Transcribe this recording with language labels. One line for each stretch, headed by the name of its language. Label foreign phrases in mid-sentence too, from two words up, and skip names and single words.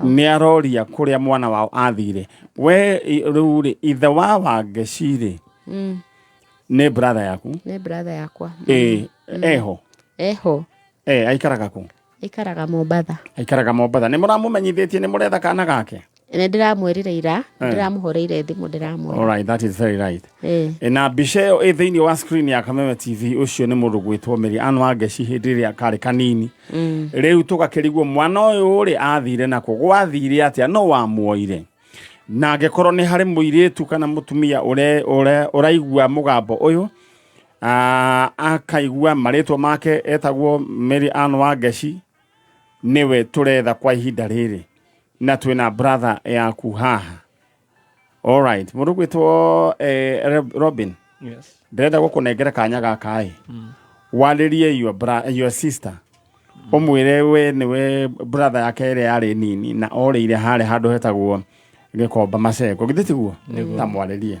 Kikuyu: Nĩ aroria kũrĩa mwana wao athire. We rĩu rĩ ithe wa Wangeci rĩ nĩ brother yaku? Nĩ brother yakwa. Eho. Aikaraga kũ? Aikaraga Mombatha. Nĩ mũramũmenyithĩtie nĩ mũretha kana gake? Nĩ ndĩramwĩrire ira, ndĩramũhoreire thimũ ndĩramwĩra.
English: All right, that is very right.
Kikuyu: Na mbica ĩyo ĩ thĩinĩ wa screen ya Kameme TV ũcio nĩ mũndũ gwĩtwo Mary Ann Wangeci hĩndĩ ĩrĩa karĩ kanini. Rĩu tũgakĩrigwo mwana ũyũ rĩ athire nako gwathire atĩa no wamuoire. Na angĩkorwo nĩ harĩ mũirĩtu kana mũtumia ũraigua mũgambo ũyũ akaigua marĩtwa make etagwo Mary Ann Wangeci nĩwe tũretha kwa ihinda rĩrĩ. Na twĩna brother yaku haha.
English: All right.
Kikuyu: Mũndũ gwĩtwo Robin.
English: Yes.
Kikuyu: Ndĩrenda gũkũnengera kanya gaka warĩrie
English: your sister.
Kikuyu: Ũmwĩre we nĩwe brother yake ĩrĩa yarĩ nini na orĩire harĩa handũ hetagwo Gĩkomba Macengo. Githĩ tiguo? Ta mwarĩrie.